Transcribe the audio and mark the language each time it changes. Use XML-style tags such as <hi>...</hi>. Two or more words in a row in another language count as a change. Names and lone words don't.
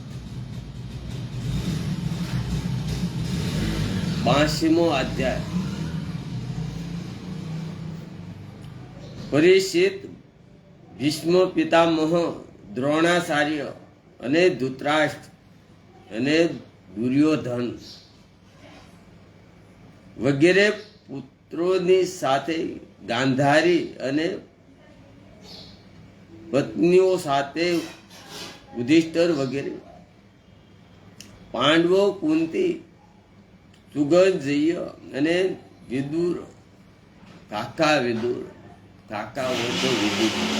<gu>82મો અધ્યાય પરીક્ષિત ભીષ્મ પિતામહ દ્રોણાચાર્ય અને ધૃતરાષ્ટ્ર અને દુર્યોધન વગેરે પુત્રોની સાથે ગાંધારી અને પત્નીઓ સાથે યુધિષ્ઠિર વગેરે પાંડવો કુંતી સુગંધજય અને વિદુર કાકા વિદુર કાકા હો તો વિદુર</gu>